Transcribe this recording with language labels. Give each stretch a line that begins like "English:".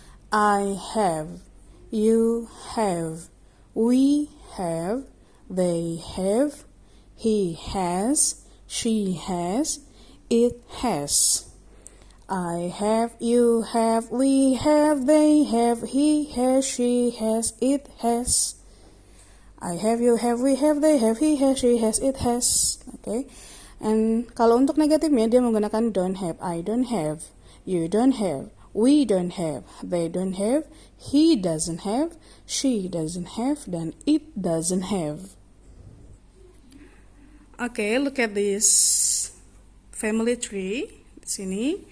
English: I have, you have, we have, they have, he has, she has, it has. I have, you have, we have, they have, he has, she has, it has. I have, you have, we have, they have, he has, she has, it has. Okay.
Indonesian: And kalau untuk negatifnya dia menggunakan don't have.
English: I don't have, you don't have, we don't have, they don't have, he doesn't have, she doesn't have, dan it doesn't have. Okay, look at this family tree di sini.